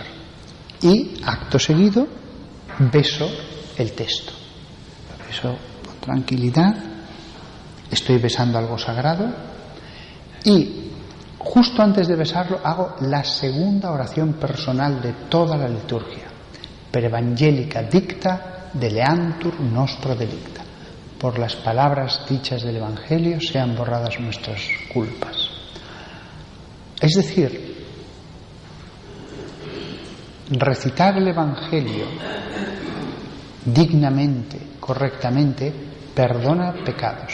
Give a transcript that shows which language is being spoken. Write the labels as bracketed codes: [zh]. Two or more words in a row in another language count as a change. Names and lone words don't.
[es] Y, acto seguido, beso el texto. Lo beso con tranquilidad, estoy besando algo sagrado y justo antes de besarlo hago la segunda oración personal de toda la liturgia. [la] Per evangelica dicta deleantur nostro delicta. [es] Por las palabras dichas del Evangelio sean borradas nuestras culpas. Es decir, recitar el Evangelio dignamente, correctamente, perdona pecados.